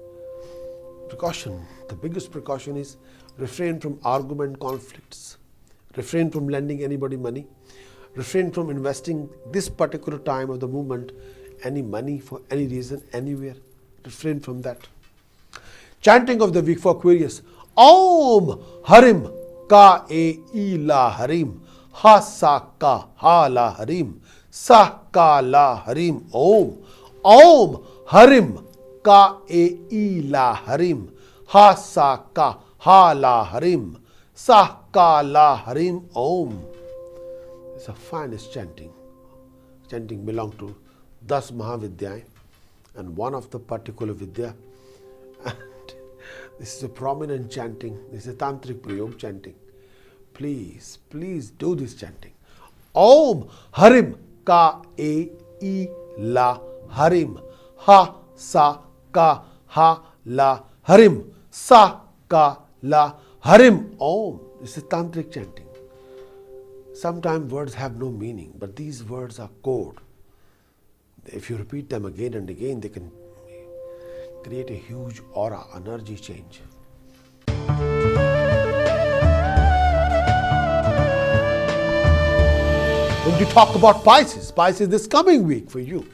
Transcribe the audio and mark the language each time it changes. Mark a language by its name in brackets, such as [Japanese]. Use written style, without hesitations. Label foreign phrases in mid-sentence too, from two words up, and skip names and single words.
[English] Precaution, the biggest precaution is refrain from argument conflicts. Refrain from lending anybody money. Refrain from investing this particular time of the movement any money for any reason, anywhere. Refrain from that. Chanting of the week for Aquarius. [Sanskrit] Om Harim Ka E I La Harim Ha Sa Ka Ha La Harim Sa Ka La Harim Om. Om Harim Ka E I La Harim Ha Sa Ka Ha La Harim Sa Ka La Harim Om. [English] It's the finest chanting. Chanting belongs to Das Mahavidyai and one of the particular Vidya. And this is a prominent chanting. This is a Tantric Prayog chanting. Please, please do this chanting. [Sanskrit] Om Harim Ka E I La Harim Ha Sa Ka Ha La Harim Sa Ka La Harim Om. [English] This is Tantric chanting. Sometimes words have no meaning, but these words are code. If you repeat them again and again, they can create a huge aura, energy change. When we talk about Pisces, Pisces this coming week for you.